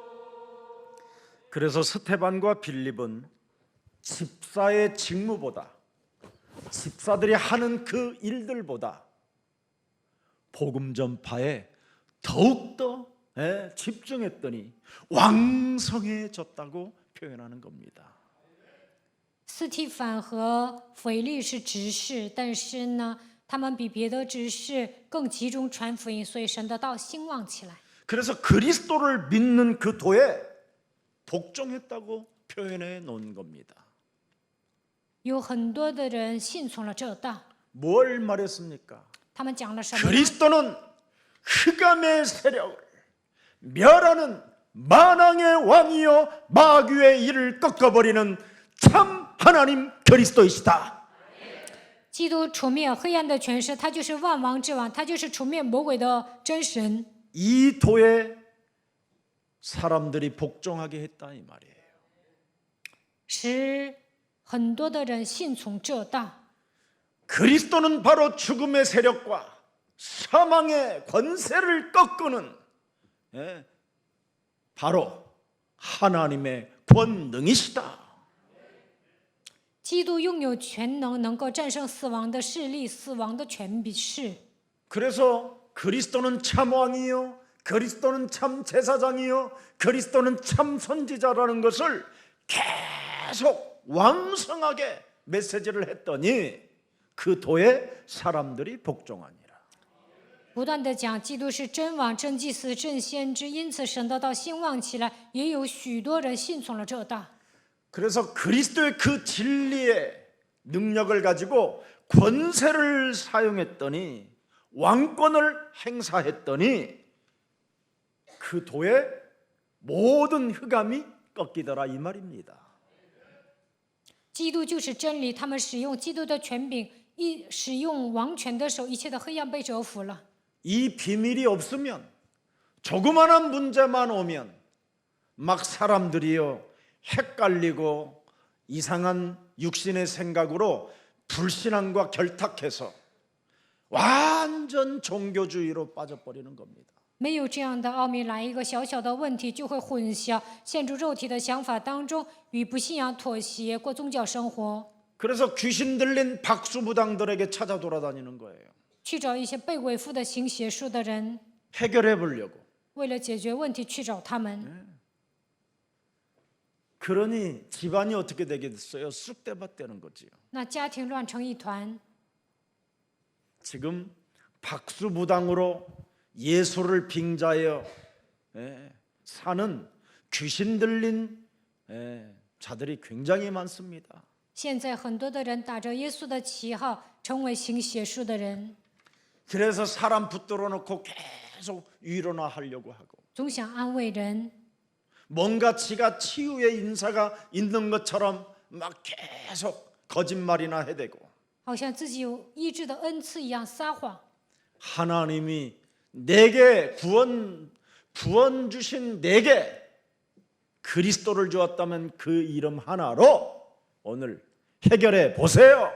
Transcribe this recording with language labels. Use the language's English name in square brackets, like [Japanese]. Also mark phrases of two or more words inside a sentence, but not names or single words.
[Korean] 그래서 스테반과 빌립은 집사의 직무보다 집사들이 하는 그 일들보다 복음 전파에 더욱더 집중했더니 왕성해졌다고 표현하는 겁니다. [Chinese] 斯提凡和腓力是执事，但是呢，他们比别的执事更集中传福音，所以神的道兴旺起来。 [Korean] 그래서 그리스도를 믿는 그 도에 복종했다고 표현해 놓은 겁니다. [Chinese] 有很多的人信从了这道， [Korean] 뭘 말했습니까? [Chinese] 他们讲了什么呢？ [Korean] 그리스도는 흑암의 세력을 멸하는 만왕의 왕이요 마귀의 일을 꺾어버리는 참 하나님 그리스도이시다. [Chinese] 基督除灭黑暗的权势，他就是万王之王，他就是除灭魔鬼的真神。 [Korean] 이 도에 사람들이 복종하게 했다 이 말이에요. [Chinese] 使很多的人信从这道。 [Korean] 그리스도는 바로 죽음의 세력과 사망의 권세를 꺾는 바로 하나님의 권능이시다. [Chinese] 基督拥有全能，能够战胜死亡的势力、死亡的权势。 [Korean] 그래서 그리스도는 참 왕이요, 그리스도는 참 제사장이요, 그리스도는 참 선지자라는 것을 계속 왕성하게 메시지를 했더니 그 도에 사람들이 복종하니라. [Chinese] 不断的讲基督是真王、真祭司、真先知，因此神的道兴旺起来，也有许多人信从了这道。 [Korean] 그래서 그리스도의 그 진리의 능력을 가지고 권세를 사용했더니 왕권을 행사했더니 그 도의 모든 흑암이 꺾이더라 이 말입니다. [Chinese] 基督就是真理，他们使用基督的权柄，使用王权的手，一切的黑暗被折服了。 [Korean] 이 비밀이 없으면 조그마한 문제만 오면 막 사람들이요 헷갈리고 이상한 육신의 생각으로 불신앙과 결탁해서 완전 종교주의로 빠져버리는 겁니다. [Chinese] 没有这样的奥秘，来一个小小的问题就会混淆，陷入肉体的想法当中，与不信仰妥协，过宗教生活， [Korean] 그래서 귀신 들린 박수무당들에게 찾아 돌아다니는 거예요. [Chinese] 去找一些被伪附的行邪术的人， [Korean] 해결해 보려고. [Chinese] 为了解决问题去找他们。 [Korean] 그러니 집안이 어떻게 되겠어요? 쑥대밭 되는 거지요. [Chinese] 那家庭乱成一团， [Korean] 지금 박수무당으로 예수를 빙자하여 사는 귀신 들린 자들이 굉장히 많습니다. [Chinese] 现在很多的人打着耶稣的旗号，成为行邪术的人， [Korean] 그래서 사람 붙들어 놓고 계속 위로나 하려고 하고 [Chinese] 总想安慰人， [Korean] 뭔가 지가 치유의 인사가 있는 것처럼 막 계속 거짓말이나 해대고 [Chinese] 好像自己有医治的恩赐一样撒谎。 [Korean] 하나님이 내게 구원 주신 내게 그리스도를 주었다면 그 이름 하나로 오늘 해결해 보세요.